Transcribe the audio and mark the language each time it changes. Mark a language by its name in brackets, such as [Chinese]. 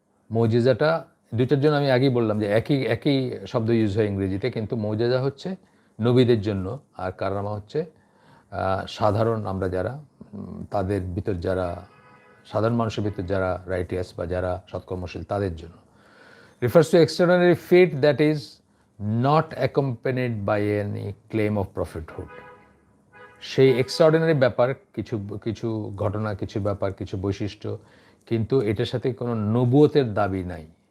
[Bangla] মোজিজাটা দুইটার জন্য আমি আগেই বললাম যে একই একই শব্দ ইউজ হয় ইংরেজিতে, কিন্তু মোজেজা হচ্ছে নবীদের জন্য, আর কারামা হচ্ছে সাধারণ আমরা যারা তাদের ভিতর যারা সাধারণ মানুষের ভিতর যারা রাইটিয়াস বা যারা সৎকর্মশীল তাদের জন্য। [English] refers to extraordinary feat that is not accompanied by any claim of prophethood. [Bangla] সেই এক্সট্রাঅর্ডিনারি ব্যাপার, কিছু কিছু ঘটনা, কিছু ব্যাপার, কিছু বৈশিষ্ট্য, কিন্তু এটার সাথে কোনো নবুয়তের দাবি নাই।